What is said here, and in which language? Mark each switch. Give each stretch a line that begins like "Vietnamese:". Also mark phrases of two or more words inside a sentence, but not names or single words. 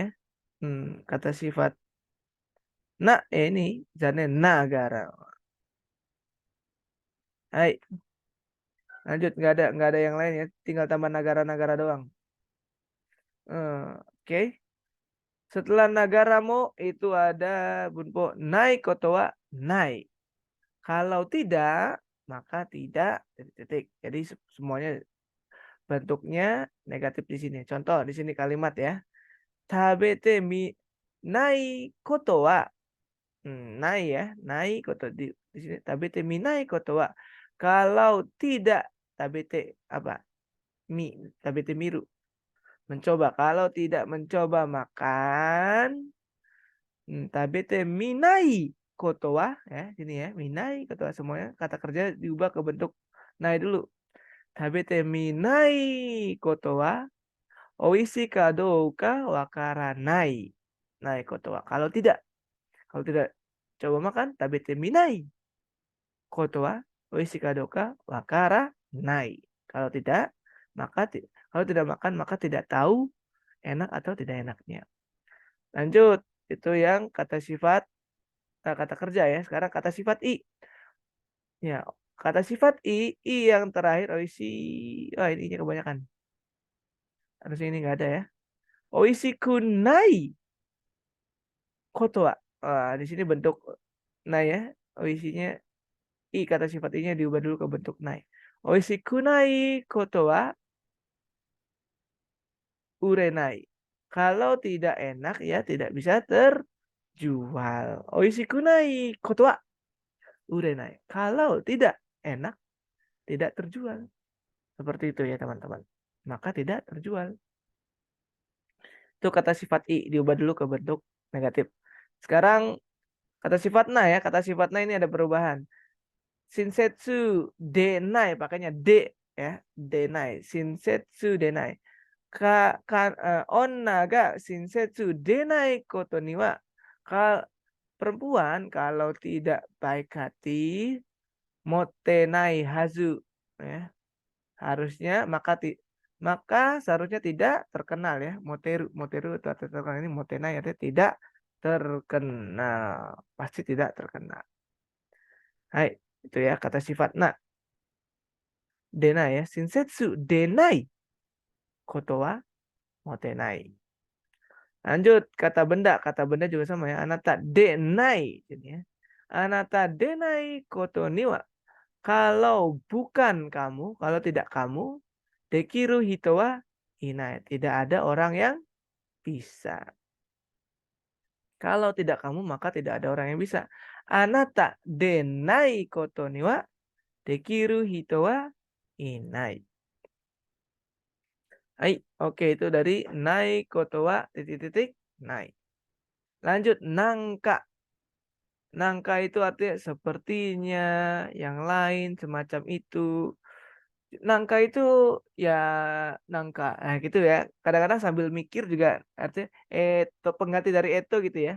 Indonesian: Kata sifat na, ini jadinya nagara. Hai, lanjut nggak ada yang lain ya. Tinggal tambah negara-negara doang. Oke. Setelah nagaramo itu ada bunpo
Japanese: ないことはない.
Indonesian: Kalau tidak, maka tidak titik. Jadi semuanya bentuknya negatif di sini. Contoh di sini kalimat ya.
Japanese: 食べてみないことは. ないや、ないこと
Indonesian: di sini
Japanese: 食べてみないことは.
Indonesian: Kalau tidak tabete apa?
Japanese: み、食べてみる. Mencoba.
Indonesian: Kalau tidak mencoba makan,
Japanese: 食べてみないことは
Indonesian: ya, sini ya,
Japanese: みないことは
Indonesian: semuanya kata kerja diubah ke bentuk nai dulu.
Japanese: 食べてみないことはおいしいかどうかわからない. ないことは.
Indonesian: Kalau tidak coba makan,
Japanese: 食べてみないことはおいしいかどうかわからない.
Indonesian: Kalau tidak, kalau tidak makan maka tidak tahu enak atau tidak enaknya. Lanjut, itu yang kata sifat kata kerja ya. Sekarang kata sifat i. Ya, kata sifat i yang terakhir oishi. Oh, ini kebanyakan. Harusnya ini nggak ada ya.
Japanese: おいしくないことは.
Indonesian: Di sini bentuk nai ya. Oishinya i kata sifat i-nya diubah dulu ke bentuk nai.
Japanese: おいしくないことは売れない.
Indonesian: Kalau tidak enak ya tidak bisa terjual.
Japanese: おいしくないことは売れない.
Indonesian: Kalau tidak enak tidak terjual. Seperti itu ya teman-teman. Maka tidak terjual. Itu kata sifat i diubah dulu ke bentuk negatif. Sekarang kata sifat na ya. Kata sifat na ini ada perubahan.
Japanese: 親切でない
Indonesian: pakainya de ya, denai.
Japanese: 親切でない. 女が親切でないことには
Indonesian: perempuan kalau tidak baik hati
Japanese: もてないはず ya.
Indonesian: Harusnya maka seharusnya tidak terkenal ya. Moteru atau terkenal ini motenai artinya tidak terkenal. Pasti tidak terkenal. Hai, itu ya kata sifat. Nah, denai ya.
Japanese: 親切でないことはもてない.
Indonesian: Lanjut kata benda. Kata benda juga sama ya.
Japanese: あなたでない.
Indonesian: Jadi ya.
Japanese: あなたでないことには.
Indonesian: Kalau bukan kamu, kalau tidak kamu,
Japanese: できる人はいない.
Indonesian: Tidak ada orang yang bisa. Kalau tidak kamu, maka tidak ada orang yang bisa.
Japanese: あなたでないことにはできる人はいない.
Indonesian: Hai, oke itu dari
Japanese: ないことは
Indonesian: titik-titik nai. Lanjut nangka. Nangka itu artinya sepertinya, yang lain semacam itu. Nangka itu ya nangka. Nah, gitu ya. Kadang-kadang sambil mikir juga artinya pengganti dari eto gitu ya.